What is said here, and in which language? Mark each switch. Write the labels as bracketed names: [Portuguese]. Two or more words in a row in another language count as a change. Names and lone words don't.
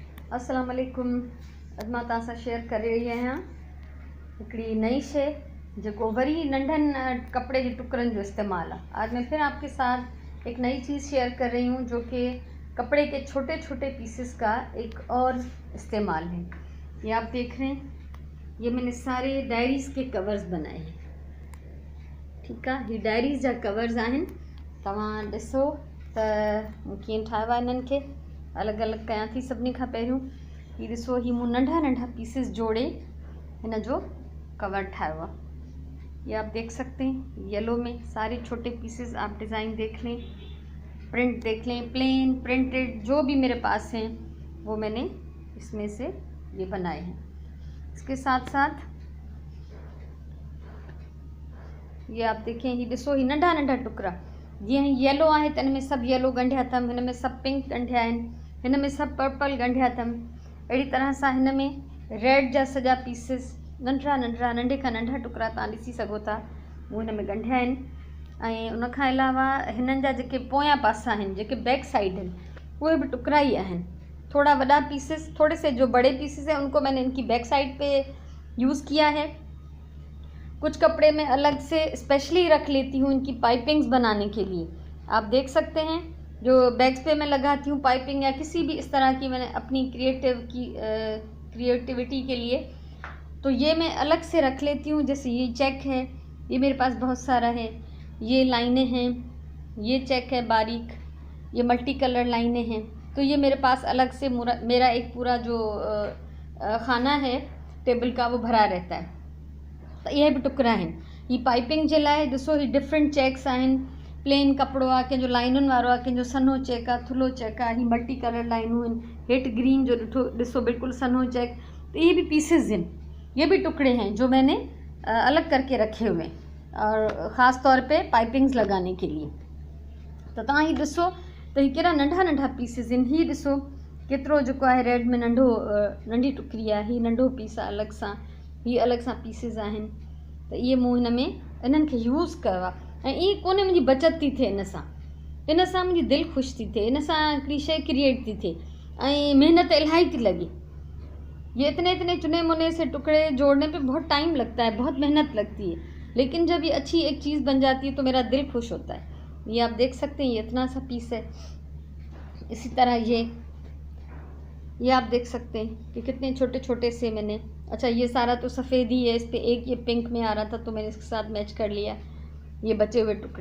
[Arabic] السلام عليكم. [Sindhi] अॼु मां तव्हां सां शेयर करे रही आहियां हिकिड़ी नई शइ जेको वरी नंढनि कपिड़े जे टुकड़नि जो इस्तेमालु आहे। [Hindi] आज मैं फिर आपके साथ एक नई चीज़ शेयर कर रही हूँ जो कि कपड़े के छोटे छोटे पीसेस का एक और इस्तेमाल है। ये आप देख रहे हैं, ये मैंने सारे डायरीज़ के कवर्स बनाए हैं। ठीक है, [Sindhi] ये डायरीज़ जा कवर्स आहिनि। तव्हां ॾिसो त मूं कीअं ठाहियो आहे इन्हनि खे। अलॻि अलॻि कयां थी सभिनी खां पहिरियों। ही ॾिसो, ही मूं नंढा नंढा पीसेस जोड़े हिन जो कवर ठाहियो आहे। [Hindi] ये आप देख सकते हैं, येलो में सारे छोटे पीसेस। आप डिज़ाइन देख लें, प्रिंट देख लें, [English] plain printed [Hindi] जो भी मेरे पास हैं वो मैंने इसमें से ये बनाए हैं। इसके साथ साथ ये आप देखें, [Sindhi] ही ॾिसो, ही नंढा नंढा टुकड़ा। जीअं येलो आहे त हिन में सभु येलो ॻंढिया अथमि, हिन में सभु पिंक ॻंढिया आहिनि, हिन में सभु पर्पल ॻंढिया अथमि। अहिड़ी तरह सां हिन में रेड जा सॼा पीसिस नंढड़ा नंढड़ा, नंढे खां नंढा टुकड़ा तव्हां ॾिसी सघो था, मूं हिन में ॻंढिया आहिनि। ऐं उन खां अलावा हिननि जा जेके पोयां पासा आहिनि, जेके [English] back side [Sindhi] आहिनि, उहे बि टुकड़ा ही आहिनि। [Hindi] थोड़ा बड़ा पीसेस, थोड़े से जो बड़े पीसेस हैं उनको मैंने इनकी [English] back side [Hindi] पे यूज़ किया है। कुछ कपड़े में अलग से स्पेशली रख लेती हूँ इनकी पाइपिंग्स बनाने के लिए। आप देख सकते हैं, जो बैग्स पे मैं लगाती हूँ पाइपिंग या किसी भी इस तरह की, मैंने अपनी क्रिएटिविटी के लिए तो ये मैं अलग से रख लेती हूँ। जैसे ये चेक है, ये मेरे पास बहुत सारा है। ये लाइनें हैं, ये चेक है बारीक, ये [English] multi color [Hindi] लाइनें हैं। तो ये मेरे पास अलग से मेरा एक पूरा जो खाना है टेबल का, वो भरा रहता है। तो ये भी टुकड़ा आहिनि। [Sindhi] ही पाइपिंग जे लाइ ॾिसो, ही [English] different checks [Sindhi] आहिनि। प्लेन कपिड़ो आहे, कंहिंजो लाइनुनि वारो आहे, कंहिंजो सन्हो चेक आहे, थुल्हो चेक आहे। ही [English] multi color [Sindhi] लाइनूं आहिनि, हेठि ग्रीन जो ॾिसो बिल्कुल सन्हो चेक। [Hindi] तो ये भी पीसेज हैं, ये भी टुकड़े हैं जो मैंने अलग करके रखे हुए हैं, और ख़ास तौर पे पाइपिंग्स लगाने के लिए। [Sindhi] तो तव्हां ही ॾिसो त ही कहिड़ा नंढा नंढा पीसेस आहिनि। ही ॾिसो केतिरो जेको आहे रेड में नंढी टुकड़ी आहे, ही नंढो पीस आहे अलॻि सां, ही अलॻि सां पीसेस आहिनि। त इहे मूं हिन में इन्हनि खे यूज़ कयो आहे। ऐं ईअं कोन्हे मुंहिंजी बचत थी थिए, इन सां मुंहिंजी दिलि ख़ुशि थी थिए, इन सां हिकिड़ी शइ क्रिएट थी थिए, ऐं महिनत इलाही थी लगे। [Hindi] ये इतने इतने चुने मुने से टुकड़े जोड़ने पे बहुत टाइम लगता है, बहुत मेहनत लगती है, लेकिन जब ये अच्छी एक चीज़ बन जाती है तो मेरा दिल खुश होता है। ये आप देख सकते हैं, ये इतना सा पीस है। इसी तरह ये आप देख सकते हैं कि कितने छोटे छोटे से मैंने, अच्छा ये सारा तो सफ़ेद ही है, इस पर एक ये पिंक में आ रहा था तो मैंने इसके साथ मैच कर लिया, ये बचे हुए टुकड़े।